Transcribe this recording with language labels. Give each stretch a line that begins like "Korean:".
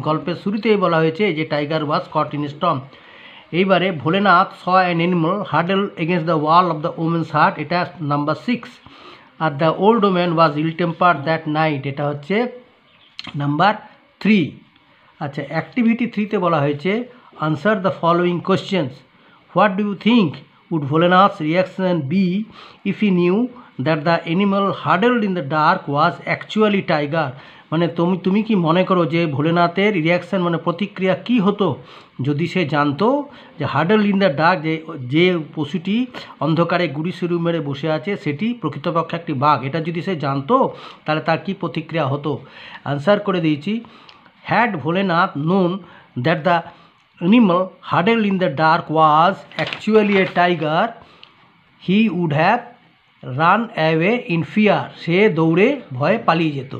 Bangla: গল্পের শুরুতেই বলা হয়েছে যে
English: Tiger was caught in a Sturm. এইবারে Bholenath saw an animal হার্ডেল against the wall of the women's heart,
Bangla: এটা number 6।
English: আর the old woman was ill tempered that night,
Bangla: এটা হচ্ছে নাম্বার 3। আচ্ছা, অ্যাক্টিভিটি 3-তে বলা হয়েছে
English: Answer the following questions. What do you think would Bholenath's reaction be if he knew that the animal huddled in the dark was actually tiger?
Bangla: মানে তুমি কি মনে করো যে ভোলেনাথের রিয়াকশান মানে প্রতিক্রিয়া কি হতো যদি সে জানতো যে
English: hurdle in the dark,
Bangla: যে পশুটি অন্ধকারে গুড়ি শুরু মেরে বসে আছে সেটি প্রকৃতপক্ষে একটি বাঘ, এটা যদি সে জানতো তাহলে তার কি প্রতিক্রিয়া হতো। আনসার করে দিয়েছি,
English: had Bholenath known that the animal huddled in the dark was actually a tiger, he would have run away in fear,
Bangla: সে দৌড়ে ভয়ে পালিয়ে যেত।